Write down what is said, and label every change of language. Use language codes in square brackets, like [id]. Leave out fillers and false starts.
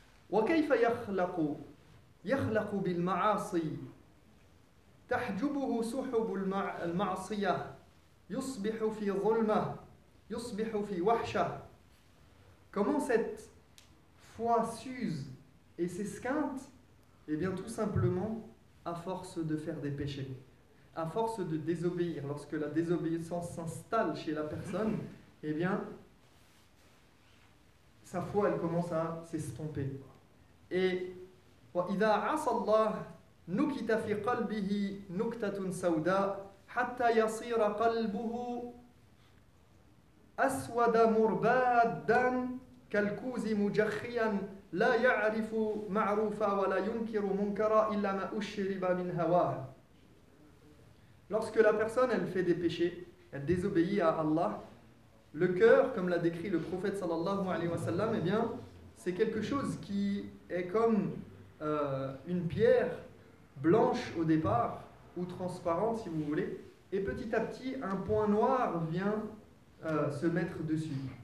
[ar] وكيف يخلق بالمعاصي تحجبه سحب المعصية يصبح في ظلمة يصبح في وحشة. [fr] Comment cette foi s'use et s'esquinte? Eh bien tout simplement à force de faire des péchés, à force de désobéir. Lorsque la désobéissance s'installe chez la personne, eh bien sa foi elle commence à s'estomper. [ar] Et وإذا عصى الله نكت في قلبه نكتة سوداء حتى يصير قلبه أسود مربادا كالكوز مجخيا لا يعرف معروفا ولا ينكر منكرا إلا ما أشرب من هواه. [fr] Lorsque la personne elle fait des péchés, elle désobéit à Allah, le cœur, comme l'a décrit le prophète sallallahu alayhi wa sallam, eh bien, c'est quelque chose qui est comme une pierre blanche au départ, ou transparente si vous voulez, et petit à petit un point noir vient se mettre dessus.